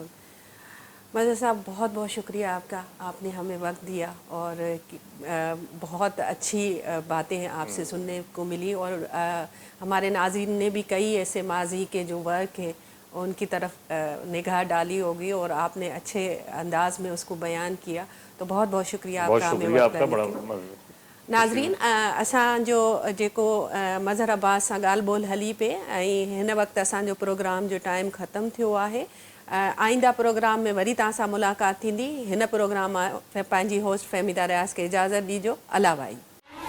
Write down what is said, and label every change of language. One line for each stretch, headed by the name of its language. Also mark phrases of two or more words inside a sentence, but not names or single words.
Urdu: مظہر صاحب, بہت بہت شکریہ آپ کا, آپ نے ہمیں وقت دیا اور بہت اچھی باتیں آپ سے سننے کو ملی, اور ہمارے ناظرین نے بھی کئی ایسے ماضی کے جو ورک ہیں ان کی طرف نگاہ ڈالی ہوگی, اور آپ نے اچھے انداز میں اس کو بیان کیا. تو بہت بہت شکریہ آپ کا ہمیں وقت ڈالنے کے. ناظرین,
Sindhi: असां जो जेको मज़हर अब्बास सां ॻाल्हि ॿोल हली पे, ऐं हिन वक़्तु असांजो प्रोग्राम जो टाइम ख़तमु थियो आहे. आईंदा प्रोग्राम में वरी तव्हां सां मुलाक़ात थींदी. हिन प्रोग्राम मां पंहिंजी होस्ट फ़हमीदा रियाज़ खे इजाज़त ॾिजो. अला भाई.